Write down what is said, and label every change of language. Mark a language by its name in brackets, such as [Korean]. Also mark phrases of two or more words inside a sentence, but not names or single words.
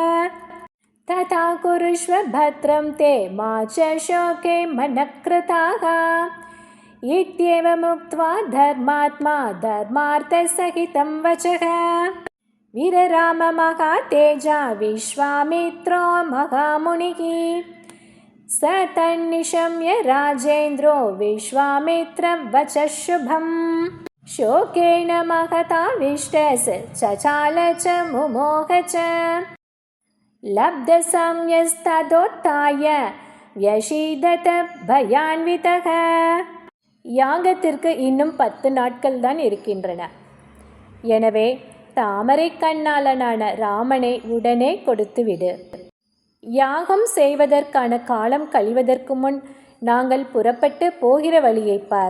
[Sanskrit] तथा कुरुष्व भद्रं ते मा च शोके मनःकृथाः इत्येवमुक्त्वा धर्मात्मा धर्मार्थसहितं वचः विरराम महातेजा विश्वामित्रो महामुनिः स तन्निशम्य राजेन्द्रो विश्वामित्रं वचः शुभं शोकेन महताविष्टस चचाल च मुमोह च लब्धसंयस्तदोत्थाय व्यशीदत भयान्वितः. [Tamil] யாகத்திற்கு இன்னும் 10 நாட்கள் தான் இருக்கின்றன. எனவே தாமரை கண்ணாளனான ராமனை உடனே கொடுத்துவிடு. யாகம் செய்வதற்கான காலம் கழிவதற்கு முன் நாங்கள் புறப்பட்டு போகிற வழியை பார்.